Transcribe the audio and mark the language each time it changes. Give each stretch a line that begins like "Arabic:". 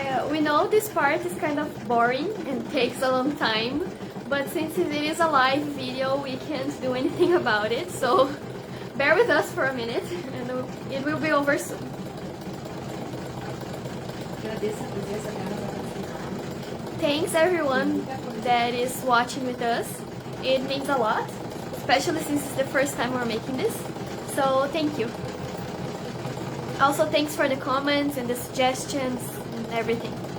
English: We know this part is kind of boring and takes a long time, but since it is a live video, we can't do anything about it, so bear with us for a minute and it will be over soon.
Portuguese: agradeço a presença dela no final.
English: Thanks everyone that is watching with us. It means a lot, especially since it's the first time we're making this, so thank you. Also, thanks for the comments and the suggestions and everything.